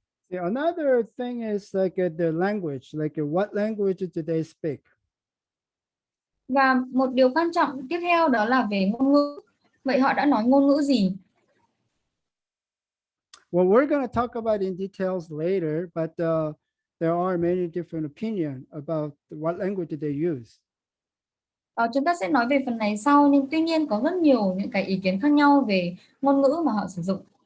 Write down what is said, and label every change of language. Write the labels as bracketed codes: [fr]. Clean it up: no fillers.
[en] Another thing is like the language, like what language do they speak? [vi] Và một điều quan trọng tiếp theo đó là về ngôn ngữ. Vậy họ đã nói ngôn ngữ gì? [en] Well, we're going to talk about in details later, but there are many different opinions about what language they use. [vi] Chúng ta sẽ nói về phần này sau, nhưng tuy nhiên có rất nhiều những cái ý kiến khác nhau về ngôn ngữ mà họ sử dụng.